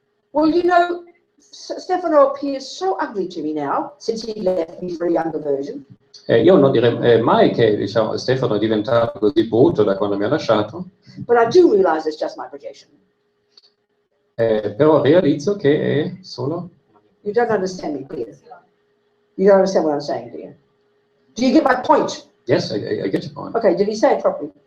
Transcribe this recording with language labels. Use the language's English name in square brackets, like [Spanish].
[English] well, Stefano appears so ugly to me now, since he left me for a younger version. [Italian] Io non direi mai che Stefano è diventato così brutto da quando mi ha lasciato, [English] But I do realize it's just my projection. [Italian] però realizzo che è solo... [English] You don't understand me, do you? You don't understand what I'm saying, do you? Do you get my point? Yes, I get your point. Okay, did he say it properly?